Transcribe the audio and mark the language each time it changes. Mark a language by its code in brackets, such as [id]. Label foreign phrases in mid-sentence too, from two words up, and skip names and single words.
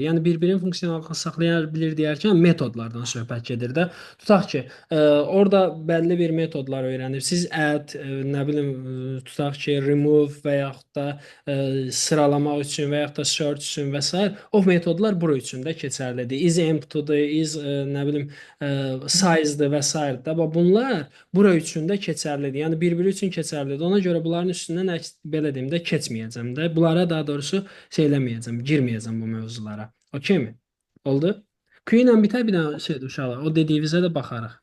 [az] Yəni bir-birinin funksionallıqlarını saxlaya bilir deyərkən metodlardan söhbət gedir də. Tutaq ki, orada bəlli bir metodlar öyrənirsiniz. Add, nə bilim, tutaq ki, remove və yaxud da sıralamaq üçün və yaxud da search üçün və s. o metodlar bura üçün də keçərlidir. [en] Is empty-dir, is nə bilim size- [az] dır və s. da. Bunlar bura üçün də keçərlidir. Yəni bir-biri üçün keçərlidir. Ona görə bunların üstündən belə deyim də keçməyəcəm də. Bunlara daha doğrusu şey eləməyəcəm, girməyəcəm bu mövzulara. Okeymi? Oldu? Q ilə bitər bir dənə şey uşaqlar. O dediyinizə də baxarıq.